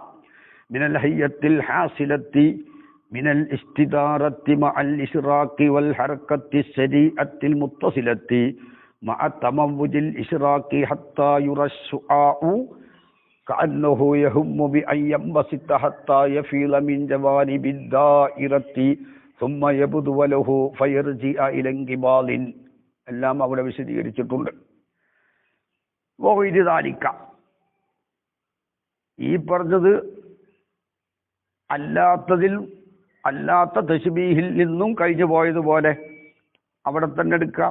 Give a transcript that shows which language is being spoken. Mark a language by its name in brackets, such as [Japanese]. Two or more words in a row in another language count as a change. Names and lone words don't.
[Arabic] من الهيئة الحاصلة من الاستدارة مع الإشراق والحركة السريعة المتصلة مع تموج الإشراق حتى يترشرش كأنه يهم بأن ينبسط حتى يفيض من جوانب الدائرة ثم يبدو له فيرجع الى انقبال. [Malayalam] എല്ലാം അവിടെ വിശദീകരിച്ചിട്ടുണ്ട്. ഈ പറഞ്ഞത് അല്ലാത്ത തശ്ബീഹിൽ നിന്നും കഴിഞ്ഞു പോയതുപോലെ അവിടെ തന്നെ എടുക്കാം.